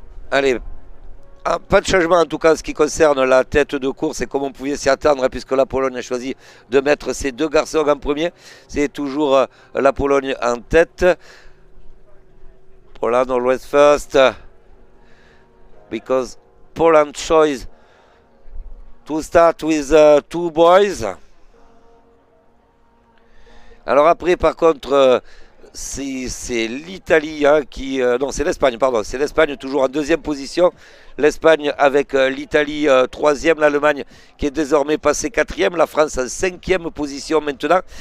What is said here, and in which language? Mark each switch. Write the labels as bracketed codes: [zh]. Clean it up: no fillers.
[fr] Allez, pas de changement en tout cas en ce qui concerne la tête de course, et comme on pouvait s'y attendre, puisque la Pologne a choisi de mettre ses deux garçons en premier. C'est toujours la Pologne en tête. [en] Poland always first, because Poland chose to start with two boys. [fr] Alors après, par contre, c'est l'Italie qui... non, c'est l'Espagne, pardon. C'est l'Espagne toujours en deuxième position. L'Espagne avec l'Italie troisième, l'Allemagne qui est désormais passée quatrième, la France en cinquième position maintenant.